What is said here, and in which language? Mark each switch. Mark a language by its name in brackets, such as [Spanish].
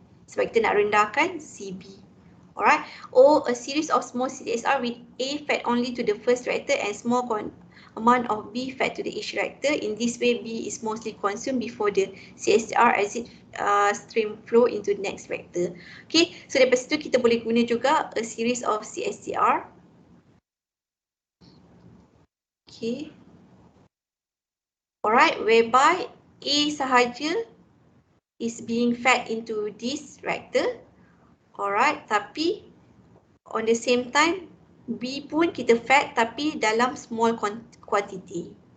[Malay] Sebab kita nak rendahkan CB. [English] Alright. Or a series of small CSR with A fed only to the first reactor and small amount of B fed to the each reactor. In this way, B is mostly consumed before the CSR exit stream flow into the next reactor. Okay, so [Malay] daripada situ kita boleh guna juga [English] a series of [Malay] CSCR. [English] Okay. Alright, whereby A [Malay] sahaja [English] is being fed into this reactor. Alright, [Malay] tapi [English] on the same time [Malay] B pun kita [English] fed [Malay] tapi dalam [English] small quantity.